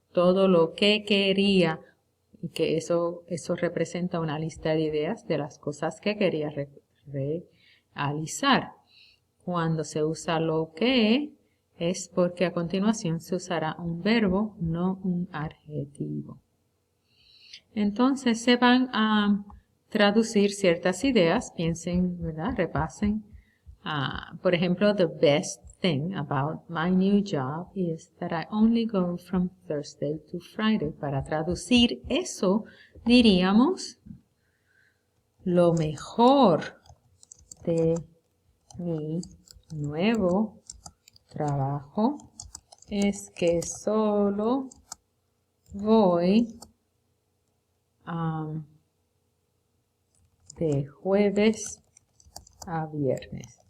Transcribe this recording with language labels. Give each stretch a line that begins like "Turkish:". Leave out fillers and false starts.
Spanish: Todo lo que quería. Y que eso representa una lista de ideas de las cosas que quería realizar. Cuando se usa lo que es porque a continuación se usará un verbo, no un adjetivo. Entonces se van a traducir ciertas ideas, piensen, ¿verdad? Repasen. Por ejemplo,
English: the best thing about my new job is that I only go from Thursday to Friday.
Spanish: Para traducir eso, diríamos, lo mejor de mi nuevo trabajo es que solo voy de jueves a viernes.